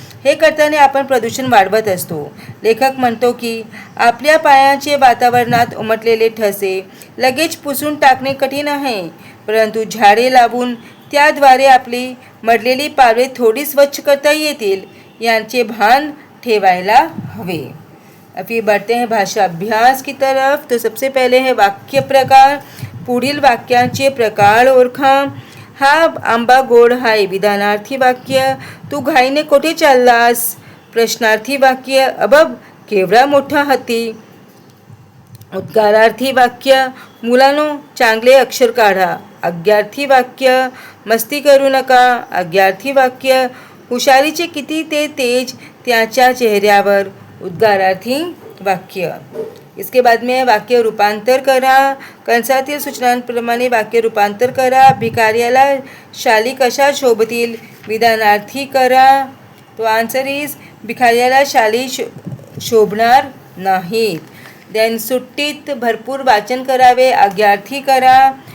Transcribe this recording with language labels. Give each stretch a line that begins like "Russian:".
Marathi: हे करताना आपण प्रदूषण वाढवत असतो. लेखक म्हणतो की आपल्या पायाचे वातावरणात उमटलेले ठसे लगेच पुसून टाकणे कठीण आहे, परंतु झाडे लावून त्याद्वारे आपली मडलेली पावले थोडी स्वच्छ करता येतील यांचे भान ठेवायला हवे.
Hindi: अभी बढ़ते हैं भाषा अभ्यास की तरफ. तो सबसे पहले है वाक्य प्रकार.
Marathi: पुढील वाक्यांचे प्रकार ओळखा. हा आंबा गोड आहे. विधानार्थी वाक्य: तू घाईने कोठे चाललास? प्रश्नार्थी वाक्य अबब केवढा मोठा हत्ती. उद्गारार्थी वाक्य मुलांनो चांगले अक्षर काढा. आज्ञार्थी वाक्य मस्ती करू नका. आज्ञार्थी वाक्य हुशारीचे किती ते तेज त्याच्या चेहऱ्यावर. उद्गारार्थी वाक्य.
Hindi: इसके बाद में
Marathi: वाक्य रूपांतर करा. कंसातील सूचनांप्रमाणे वाक्य रूपांतर करा. भिकाऱ्याला शाली कशा शोभतील. विधानार्थी करा.
English: तो answer is
Marathi: भिकाऱ्याला शाली शोभणार नाहीत.
English: then
Marathi: सुट्टीत भरपूर वाचन करावे. आज्ञार्थी करा.